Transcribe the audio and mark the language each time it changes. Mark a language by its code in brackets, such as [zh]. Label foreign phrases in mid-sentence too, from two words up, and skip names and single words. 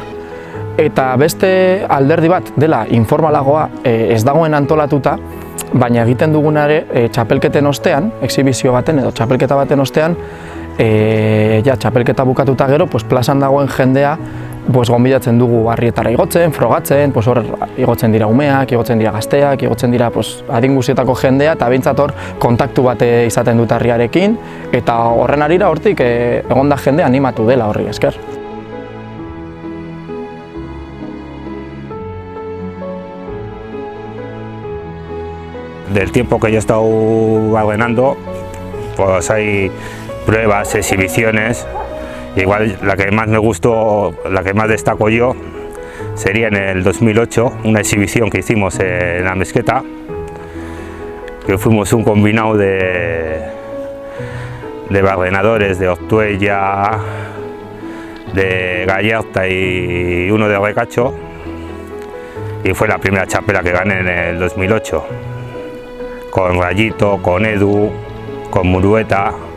[eu] Eta beste alderdi bat dela informalagoa, ez dagoen antolatuta, baina egiten dugunare txapelketen ostean, exhibizio baten edo txapelketa baten ostean, txapelketa bukatuta gero, plazan dagoen jendea gonbidatzen dugu harrietara igotzen, frogatzen, hor igotzen dira umeak, igotzen dira gazteak, igotzen dira adin guztietako jendea, eta behintzat hor kontaktu bat izaten dut harriarekin, eta horren harira hortik egon da jende animatu dela horri esker. [es] Del tiempo que yo he estado barrenando, hay pruebas, exhibiciones. Igual la que más me gustó, la que más destaco yo, sería en el 2008, una exhibición que hicimos en la Mesqueta, que fuimos un combinado de barrenadores de Ortuella, de Gallarta y uno de Recacho, y fue la primera chapela que gané en el 2008, con Rayito, con Edu, con Murueta.